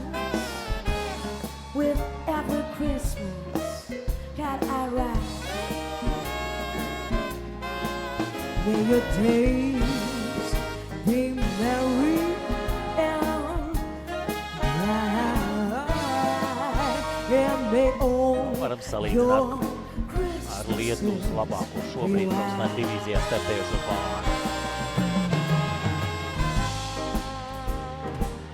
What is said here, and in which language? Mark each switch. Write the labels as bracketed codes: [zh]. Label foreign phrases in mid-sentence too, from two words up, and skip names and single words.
[en] With every Christmas cat I ride. May your days be merry and bright, and may all [lv] Varam salīdzināt ar Lietuvas labāko šobrīd profesionāla divīzijā startējošo pāri.